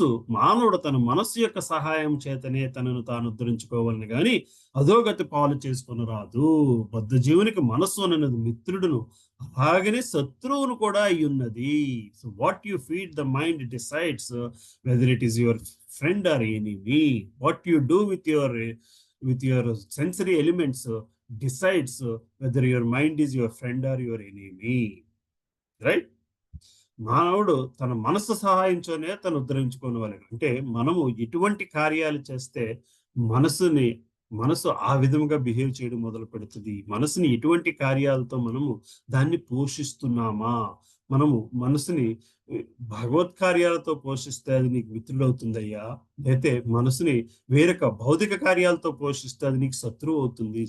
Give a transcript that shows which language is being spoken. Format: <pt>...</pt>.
<te>మానవుడు తన మనస్సు యొక్క సహాయం చేతనే తనను తాను ఉద్ధరించుకోవాలని గాని అధోగతి పాలు చేసుకొని రాదు. బద్ధ జీవునికి మనస్సు అనేది మిత్రుడును అలాగనే శత్రువును కూడా అయి ఉన్నది.</te> <en>So what you feed the mind decides whether it is your friend or enemy. What you do with your sensory elements decides whether your mind is your friend or your enemy. Right?</en> <te>మానవుడు తన మనసు సహాయంతోనే తను ఉద్ధరించుకోవాలి. అంటే మనము ఎటువంటి కార్యాలు చేస్తే మనసు ఆ విధంగా బిహేవ్ చేయడం మొదలు పెడుతుంది. మనసుని ఎటువంటి కార్యాలతో మనము దాన్ని పోషిస్తున్నామా? మనము మనసుని భగవత్ కార్యాలతో పోషిస్తే అది నీకు మిత్రుడవుతుందయ్యా, అయితే మనసుని వేరొక భౌతిక కార్యాలతో పోషిస్తే అది నీకు శత్రువు అవుతుంది.</te>